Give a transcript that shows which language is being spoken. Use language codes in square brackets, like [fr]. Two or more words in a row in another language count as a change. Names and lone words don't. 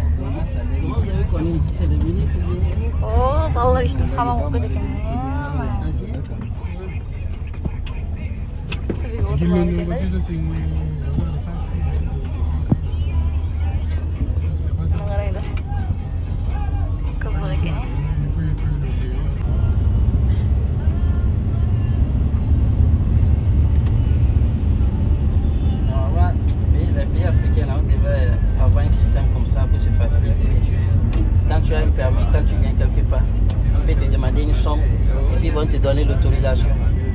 [kk] О, балалар іштіп қаман қойып кетті екен. Қараңдар. Қызық екен. [fr] Les pays africains, là, on devait avoir un système comme ça pour se faciliter les choses. Quand tu as un permis, quand tu viens quelque part, on peut te demander une somme et puis ils vont te donner l'autorisation.